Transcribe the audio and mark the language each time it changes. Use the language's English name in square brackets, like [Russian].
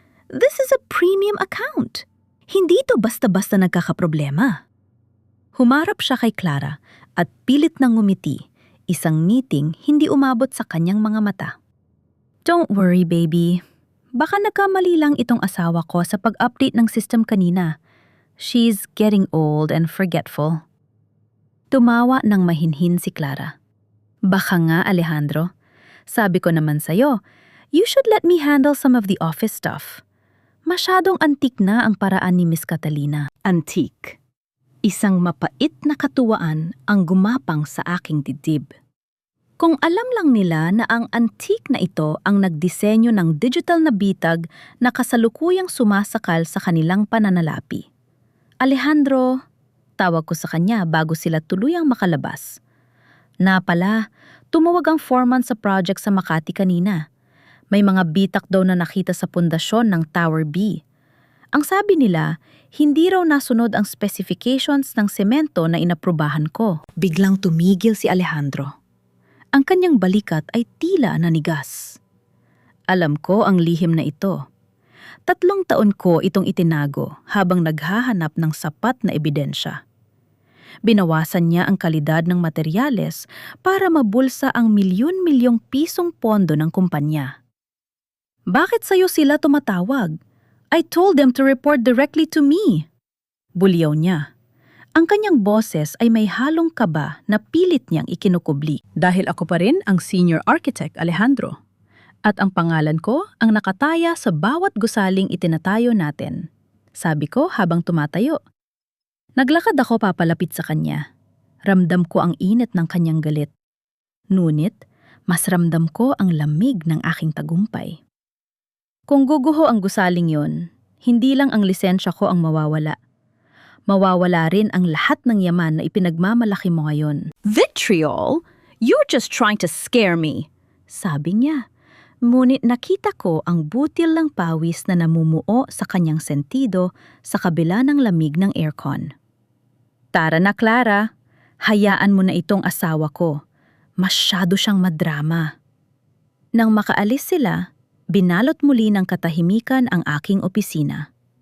[English] This is a premium account. [Filipino] Hindi ito basta-basta nagkakaproblema. Humarap siya kay Clara at pilit nang ngumiti, isang ngiting hindi umabot sa kanyang mga mata. [English] Don't worry, baby. [Filipino] Baka nagkamali lang itong asawa ko sa pag-update ng system kanina. [English] She's getting old and forgetful. [Filipino] Tumawa ng mahinhin si Clara. Baka nga, Alejandro. Sabi ko naman sa'yo, [English] you should let me handle some of the office stuff. [Filipino] Masyadong antik na ang paraan ni Miss Catalina. Antique. Isang mapait na katuwaan ang gumapang sa aking dibdib. Kung alam lang nila na ang antique na ito ang nagdisenyo ng digital na bitag na kasalukuyang sumasakal sa kanilang pananalapi. Alejandro, tawag ko sa kanya bago sila tuluyang makalabas. Na pala, tumawag ang foreman sa project sa Makati kanina. May mga bitak daw na nakita sa pundasyon ng Tower B. Ang sabi nila, hindi raw nasunod ang specifications ng semento na inaprubahan ko. Biglang tumigil si Alejandro. Ang kanyang balikat ay tila nanigas. Alam ko ang lihim na ito. 3 taon ko itong itinago habang naghahanap ng sapat na ebidensya. Binawasan niya ang kalidad ng materyales para mabulsa ang milyon-milyong pisong pondo ng kumpanya. Bakit sa'yo sila tumatawag? [English] I told them to report directly to me. [Filipino] Bulyaw niya. Ang kanyang boses ay may halong kaba na pilit niyang ikinukubli. Dahil ako pa rin ang senior architect, Alejandro. At ang pangalan ko ang nakataya sa bawat gusaling itinatayo natin. Sabi ko habang tumatayo. Naglakad ako papalapit sa kanya. Ramdam ko ang init ng kanyang galit. Ngunit, mas ramdam ko ang lamig ng aking tagumpay. Kung guguho ang gusaling yon, hindi lang ang lisensya ko ang mawawala. Mawawala rin ang lahat ng yaman na ipinagmamalaki mo ngayon. [English] Vitriol? You're just trying to scare me, [Filipino] sabi niya. Ngunit nakita ko ang butil ng pawis na namumuo sa kanyang sentido sa kabila ng lamig ng aircon. Tara na, Clara. Hayaan mo na itong asawa ko. Masyado siyang madrama. Nang makaalis sila, binalot muli ng katahimikan ang aking opisina.